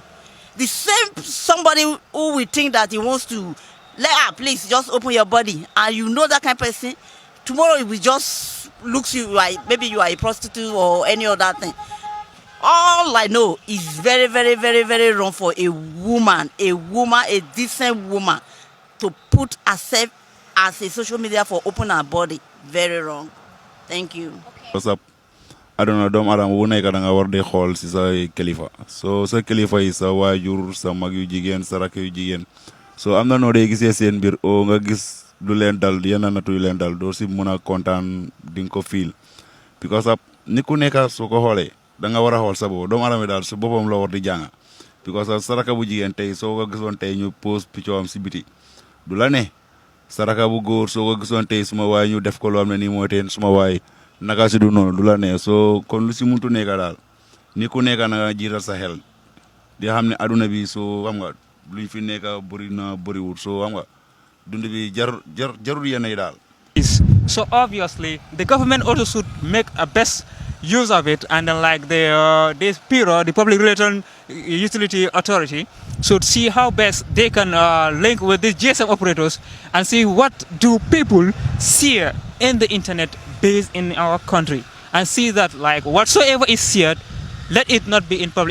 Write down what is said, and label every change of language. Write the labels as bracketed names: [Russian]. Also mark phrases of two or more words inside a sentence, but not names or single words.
[English] The same somebody who will think that he wants to let her, please just open your body, and you know that kind of person, tomorrow it will just looks you like maybe you are a prostitute or any other thing. All I know is very, very, very, very wrong for a woman, a decent woman, to put herself as a social media for open her body. Very wrong. Thank you. What's up? I don't know, [Wolof] doomu aadama bu nekk da nga war di xool si sa kilifa so sa kilifa yi sa waajur sa mag yu jigéen sa rakk yu jigéen so am na noo dee gisee seen mbir o nga gis du leen dal yenn natu yu leen dal doo si mun a kontaan di nga ko fiil because ni ku nekk soo ko xoolee da nga war a xool sa boobu doomu aadama daal su boppam la war di jànga because sa rakk bu jigéen tey soo ko gisoon tey ñu [English] post picture [Wolof] am si biti du la ne sa rakk bu góor soo ko gisoon tey suma waay ñu def ko loo xam ne nii mooy teen suma waay naka si du noonu du la ne so kon lu si muntu nekk daal ni ku nekk na nga jiital sa xel di xam ne aduna bi so xam nga luñ fi nekk bëri na bëriwul so xam nga dund bi jarul yenn yi daal. [English] So obviously the government also should make a best use of it, and then like this bureau, the Public Relations Utility Authority, should see how best they can link with these GSM operators and see what do people see in the internet based in our country, and see that like whatsoever is shared, let it not be in public.